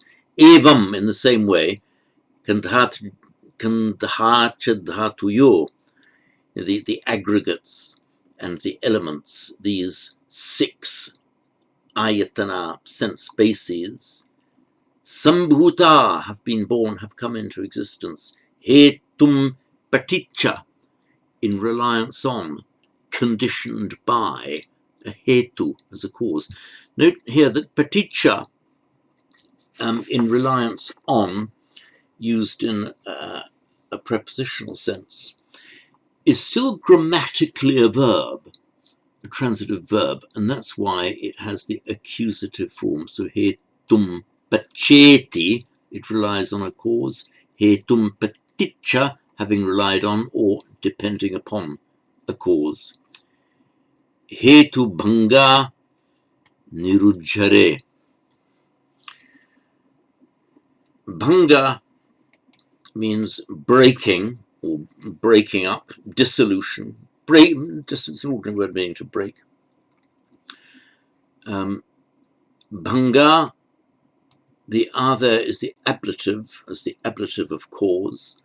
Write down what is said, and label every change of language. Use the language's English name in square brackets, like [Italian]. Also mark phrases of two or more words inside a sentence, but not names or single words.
[English] Evam, in the same way, [Pali] kandhacha dhatuyo, [English] the aggregates and the elements, these 6 ayatana, sense bases, sambhuta, have been born, have come into existence. [Pali] Hetum paticca, [English] in reliance on, conditioned by, a hetu as a cause. Note here that paticca, in reliance on, used in a prepositional sense, is still grammatically a verb, a transitive verb, and that's why it has the accusative form. So [Pali] hetum paceti, [English] it relies on a cause. [Pali] Hetum paticca, [English] having relied on or depending upon a cause. [Pali] Hetu bhanga nirujjhare. [English] Bhanga means breaking or breaking up, dissolution. Just it's an ordinary word meaning to break. Bhanga, the other is the ablative, as the ablative of cause.